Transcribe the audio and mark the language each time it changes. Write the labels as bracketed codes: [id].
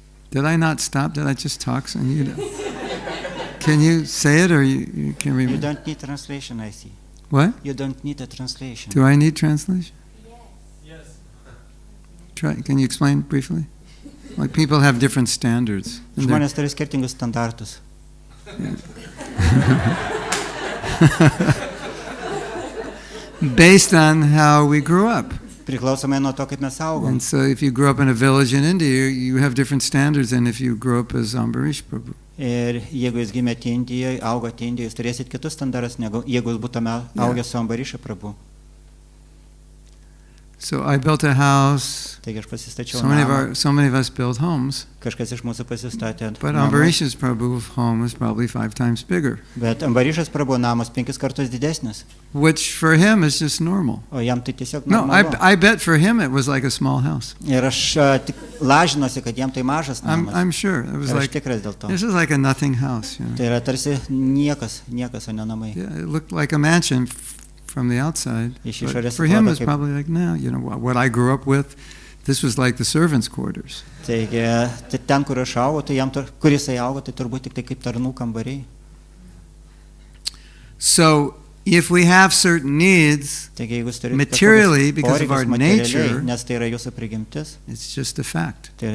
[en] Did I not stop? Did I just talk? And you can you say it or you can remember? You don't need translation, I see. What? You don't need a translation. Do I need translation? Yes. Can you explain briefly? Like people have different standards. [lt] Žmonės turi skirtingus standartus. [en] Based on how we grew up. [lt] Priklausomai nuo to, kaip mes augom. [en] And so if you grew up in a village in India, you have different standards than if you grew up as Ambarish Prabhu. [lt] Ir jeigu jūs gimėte Indijoje, augote Indijoje, jūs turėsit kitus standartus, negu jeigu jūs būtume augę su Ambariša Prabhu. [en] So I built a house. [lt] Taigi aš pasistačiau namą. [en] So many of us built homes. [lt] Kažkas iš mūsų pasistatė namą. [en] But Ambarish's Prabhu's home was probably 5 times bigger. [lt] Bet Ambarišas Prabhu namas 5 kartus didesnis. [en] Which for him is just normal. [lt] O jam tai tiesiog normalu. [en] No, I bet for him it was like a small house. [lt] Ir aš tik lažinuosi, kad jam tai mažas namas. [en] I'm sure. It was like, [lt] tikras dėl to. [en] This is like a nothing house. You know? [lt] Tai yra tarsi niekas, o ne namai. [en] Yeah, it looked like a mansion from the outside. But for him it's probably like, no, you know, what I grew up with, this was like the servants' quarters. [lt] Taigi, ten, kur aš augau, tai jam, kur jisai augo, tai turbūt tik tai kaip tarnų kambariai. [en] So, if we have certain needs, materially, because of our nature, it's just a fact.